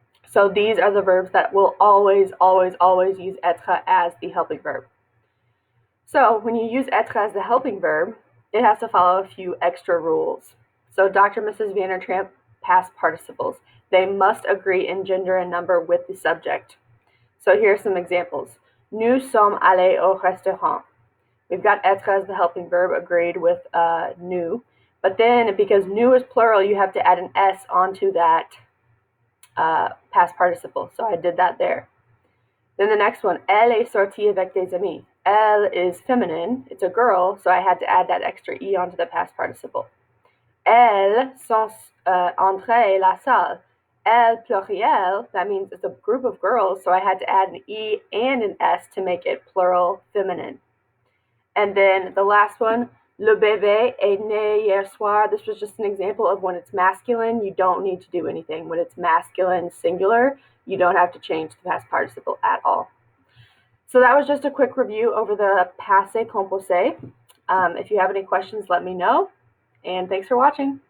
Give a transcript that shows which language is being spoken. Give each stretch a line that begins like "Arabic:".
English: So these are the verbs that will always, always, always use être as the helping verb. So when you use être as the helping verb, it has to follow a few extra rules. So Dr. Mrs. Vandertramp, past participles. They must agree in gender and number with the subject. So here are some examples.
French: Nous sommes allés au restaurant.
English: We've got être as the helping verb agreed with nous. But then, because nous is plural, you have to add an S onto that past participle. So I did that there. Then the next one,
French: elle est sortie avec des amis.
English: Elle is feminine. It's a girl, so I had to add that extra E onto the past participle.
French: Elles sont entrées la salle.
English: Elle pluriel, that means it's a group of girls, so I had to add an E and an S to make it plural feminine. And then the last one,
French: le bébé est né hier soir.
English: This was just an example of when it's masculine, you don't need to do anything. When it's masculine singular, you don't have to change the past participle at all. So that was just a quick review over the passé composé. If you have any questions, let me know. And thanks for watching.